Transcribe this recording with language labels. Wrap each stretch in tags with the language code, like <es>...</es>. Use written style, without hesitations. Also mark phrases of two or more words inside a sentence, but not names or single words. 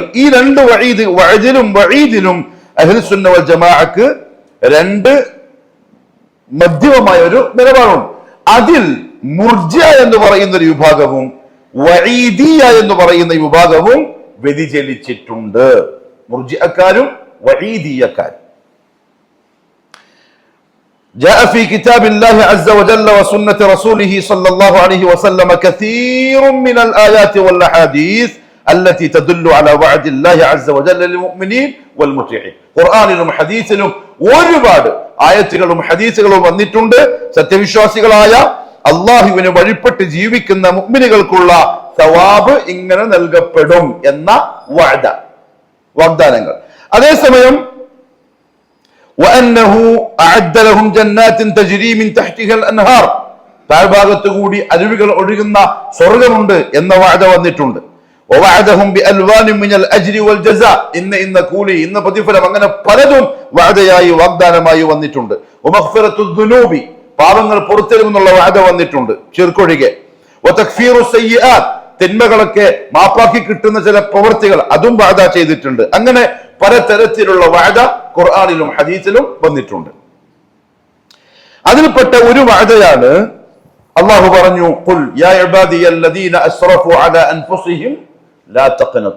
<ml>ഈ രണ്ട് വഅദിലും വഈദിലും അഹ്ലുസുന്ന വൽ ജമാഅക്ക് രണ്ട് മധ്യമമായ ഒരു നിലപാടുണ്ട്. അതിൽ മുർജിഅ എന്ന് പറയുന്ന ഒരു വിഭാഗവും വഈദിയ എന്ന് പറയുന്ന വിഭാഗവും വ്യതിചലിച്ചിട്ടുണ്ട്. മുർജിഅക്കാരും വഈദിയക്കാരും.</ml> <ar>جاء في كتاب الله عز وجل وسنة رسوله صلى الله عليه وسلم كثير من الآيات والأحاديث التي تدل على وعد الله عز وجل للمؤمنين والمطيعين.</ar> <ml>ഖുർആനിലും ഹദീസിലും ഒരുപാട് ആയത്തുകളും ഹദീസുകളും വന്നിട്ടുണ്ട്. സത്യവിശ്വാസികളായ അള്ളാഹുവിന് വഴിപ്പെട്ട് ജീവിക്കുന്ന മുഅ്മിനുകൾക്കുള്ള സവാബ് ഇങ്ങനെ നൽകപ്പെടും എന്ന വാഗ്ദാനങ്ങൾ.</ml> <ar>അതേസമയം وأنه أعد لهم جنات تجري من تحتها الأنهار,</ar> <ml>താഴ്ഭാഗത്ത് കൂടി അരുവികൾ ഒഴുകുന്ന സ്വർഗമുണ്ട് എന്ന വാഅദ വന്നിട്ടുണ്ട്.</ml> <ar>ووعدهم بألوان من الأجر والجزاء,</ar> <ml>ഇന്ന കൂലി ഇന്ന പ്രതിഫലം, അങ്ങനെ പലതും വാഅദയായി വാഗ്ദാനമായി വന്നിട്ടുണ്ട്.</ml> <ar>ومغفرة الذنوب,</ar> <ml>പാപങ്ങൾ പുറത്തെടുക്കുന്നുള്ള വാഅദ വന്നിട്ടുണ്ട് ശിർക്കൊഴികെ.</ml> <ar>وتكفير السيئات,</ar> <ml>തിന്മകളൊക്കെ മാപ്പാക്കി കിട്ടുന്ന ചില പ്രവൃത്തികൾ അതും വാഅദ ചെയ്തിട്ടുണ്ട്. അങ്ങനെ പലതരത്തിലുള്ള വാഅദ ഖുർആനിലും ഹദീസിലും വന്നിട്ടുണ്ട്. അതിൽപ്പെട്ട ഒരു വാഅദയാണ് അല്ലാഹു പറഞ്ഞു,</ml> <ar>قل يا عبادي الذين أسرفوا على أنفسهم لا تقنطوا.</ar>